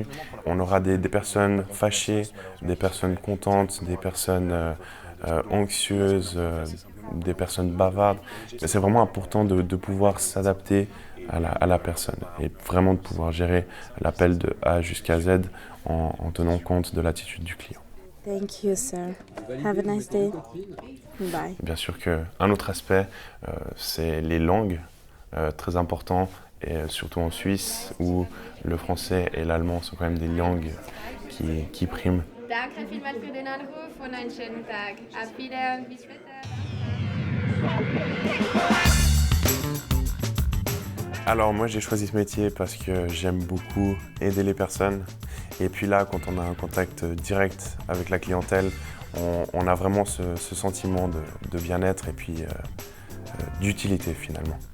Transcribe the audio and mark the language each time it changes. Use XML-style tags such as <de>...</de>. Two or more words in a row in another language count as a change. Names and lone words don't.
<fr>On aura des personnes fâchées, des personnes contentes, des personnes anxieuses, des personnes bavardes. C'est vraiment important de pouvoir s'adapter à la personne et vraiment de pouvoir gérer l'appel de A jusqu'à Z en tenant compte de l'attitude du client.</fr> <en>Thank you, sir. Have a nice day. Bye.</en> <fr>Bien sûr qu'un autre aspect, c'est les langues, très important, et surtout en Suisse où le français et l'allemand sont quand même des langues qui priment.</fr> <de>Danke vielmals für den Anruf und einen schönen Tag. Auf Wiedersehen, bis später.</de> <fr>Alors moi j'ai choisi ce métier parce que j'aime beaucoup aider les personnes. Et puis là, quand on a un contact direct avec la clientèle, on a vraiment ce sentiment de bien-être et puis d'utilité finalement.</fr>